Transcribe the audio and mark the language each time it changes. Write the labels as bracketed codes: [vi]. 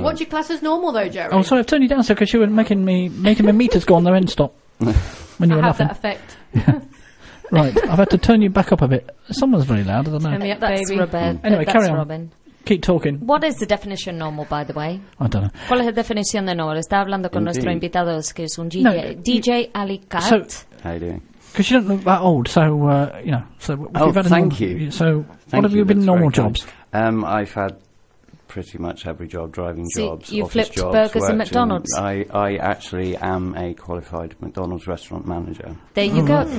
[en] What do you class as normal, though, Jerry? Oh, sorry, I've turned you down, sir, because you were making my meters go on their end stop when you were laughing. I have that effect. Yeah. Right, I've had to turn you back up a bit. Someone's very loud, I don't know. Turn me up, that's baby. Robin. Anyway, that's carry on. Robin. Keep talking. What is the definition of normal, by the way? I don't know. [es] ¿Cuál es la definición de normal? Está hablando con nuestro invitado, que es un DJ Alicat. [en] How are you doing? Because you don't look that old, so, you know. So thank you. What have you been normal jobs? I've had pretty much every job, driving jobs, you office flipped jobs, burgers and McDonald's. I actually am a qualified McDonald's restaurant manager. There you go.